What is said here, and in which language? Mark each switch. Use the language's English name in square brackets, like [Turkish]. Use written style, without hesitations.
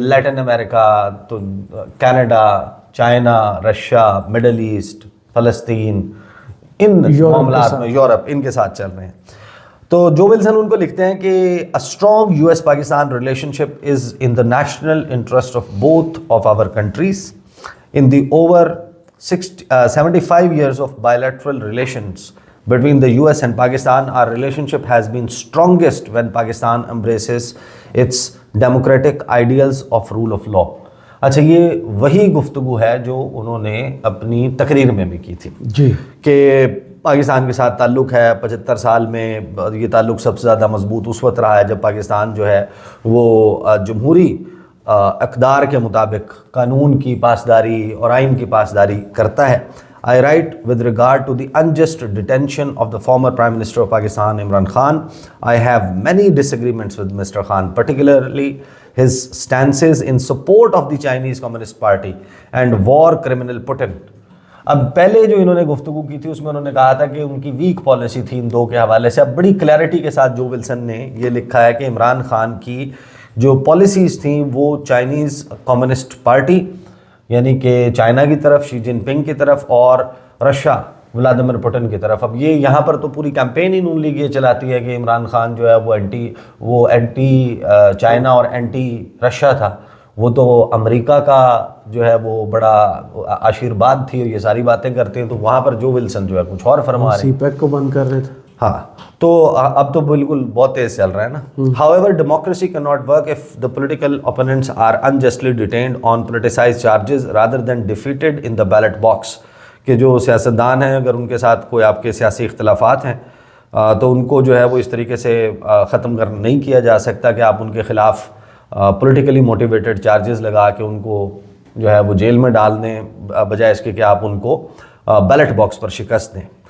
[Urdu] لیٹن امریکہ، تو Canada, China, Russia, middle asset, فلسطین، ان معاملات میں، یورپ، ان کے ساتھ چل رہے ہیں۔ تو جو ولسن ان کو لکھتے ہیں کہ [English] a strong US Pakistan relationship is in the national interest of both of our countries. In the over 75 years of bilateral relations between the US and Pakistan. Our relationship has been strongest when Pakistan embraces its democratic ideals of rule of law. [Urdu] اچھا یہ وہی گفتگو ہے جو انہوں نے اپنی تقریر میں بھی کی تھی جی کہ پاکستان کے ساتھ تعلق ہے 75 سال میں یہ تعلق سب سے زیادہ مضبوط اس وقت رہا ہے جب پاکستان جو ہے وہ جمہوری اقدار کے مطابق قانون کی پاسداری اور آئین کی پاسداری کرتا ہے. [English] I write with regard to the unjust detention of the former Prime Minister of Pakistan, Imran Khan. I have many disagreements with Mr. Khan, particularly his stances in support of the Chinese Communist Party and war criminal Putin. [Urdu] اب پہلے جو انہوں نے گفتگو کی تھی اس میں انہوں نے کہا تھا کہ ان کی ویک پالیسی تھی ان دو کے حوالے سے. اب بڑی کلیئرٹی کے ساتھ جو ولسن نے یہ لکھا ہے کہ عمران خان کی جو پالیسیز تھیں وہ چائنیز کمیونسٹ پارٹی یعنی کہ چائنا کی طرف شی جن پنگ کی طرف اور رشیا ولادیمیر پوٹن کی طرف. اب یہ یہاں پر تو پوری کیمپین ہی نون لیگ یہ چلاتی ہے کہ عمران خان جو ہے وہ اینٹی چائنا اور اینٹی رشیا تھا, وہ تو امریکہ کا جو ہے وہ بڑا آشیرواد تھی اور یہ ساری باتیں کرتے ہیں. تو وہاں پر جو ولسن جو ہے کچھ اور فرما رہے ہیں, سی پیک کو بند کر رہے تھے. ہاں تو اب تو بالکل بہت تیز چل رہا ہے نا. [English] However, democracy cannot work if the political opponents are unjustly detained on politicized charges rather than defeated in the ballot box. [Urdu] کہ جو سیاستدان ہیں اگر ان کے ساتھ کوئی آپ کے سیاسی اختلافات ہیں تو ان کو جو ہے وہ اس طریقے سے ختم نہیں کیا جا سکتا کہ آپ ان کے خلاف پولیٹیکلی موٹیویٹڈ چارجز لگا کے ان کو جو ہے وہ جیل میں ڈال دیں بجائے اس کے کہ آپ ان کو بیلٹ باکس پر شکست دیں.